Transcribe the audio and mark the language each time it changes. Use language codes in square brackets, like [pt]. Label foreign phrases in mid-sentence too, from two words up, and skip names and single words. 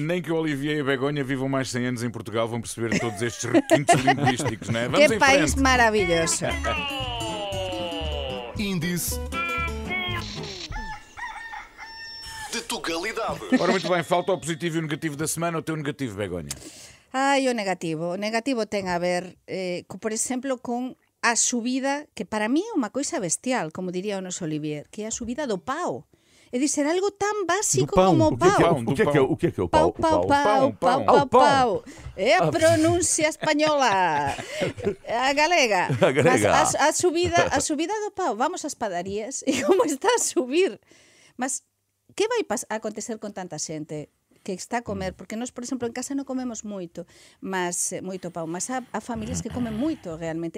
[pt] Nem que o Olivier e a Begonha vivam mais 100 anos em Portugal vão perceber todos estes requintes linguísticos, não é? Vamos Que em país frente. maravilhoso. Índice de tugalidade. Ora, muito bem, falta o positivo e o negativo da semana. O teu negativo, Begonha. Ai, o negativo. [gl] O negativo ten a ver, por exemplo, con a subida, que para mí é unha coisa bestial, como diría o noso Olivier, que é a subida do pau. É dizer, algo tan básico [pt] Do pão. [gl] como o pau. [pt] O que é o Pau, pau? [gl] pau, pau, pau, pau, pau. É a pronuncia española. [pt] A galega. A galega. [gl] Mas a subida do pau. Vamos ás padarías e como está a subir. Mas que vai acontecer con tanta xente que está a comer? Porque nós, por exemplo, en casa non comemos moito pau, mas há familias que comen moito realmente.